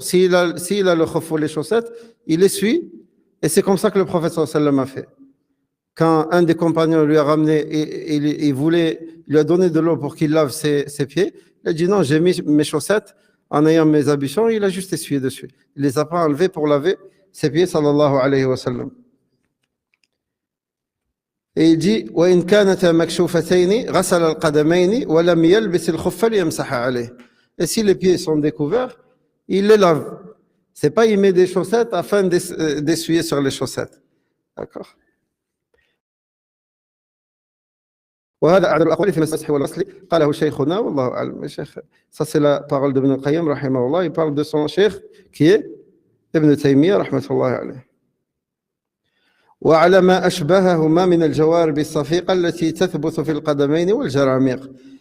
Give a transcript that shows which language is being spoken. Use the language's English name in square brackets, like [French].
[French] S'il a le khof ou les chaussettes, il essuie, et c'est comme ça que le prophète sallallahu alayhi wa sallam a fait. Quand un des compagnons lui a ramené, il lui a donné de l'eau pour qu'il lave ses pieds, il a dit non, j'ai mis mes chaussettes en ayant mes ablutions, il a juste essuyé dessus. Il ne les a pas enlevées pour laver ses pieds, sallallahu alayhi wa sallam. Et il dit [Arabic] وإن كانتا مكشوفتين غسل القدمين ولم يلبس الخف ليمسح عليه. [French] Et si les pieds sont découverts, il les lave. C'est pas il met des chaussettes afin d'essuyer sur les chaussettes. D'accord. [Arabic] وهذا أعدل الأقوال في المسح والغسل قاله شيخنا والله أعلم. [French] Ça c'est la parole de Ibn al-Qayyim rahimahullah. Il parle de son cheikh qui est Ibn Taymiyyah rahmatullahi alayh. [Arabic] وعلى ما أشبههما من الجوارب الصفيقة التي تثبت في القدمين والجراميق.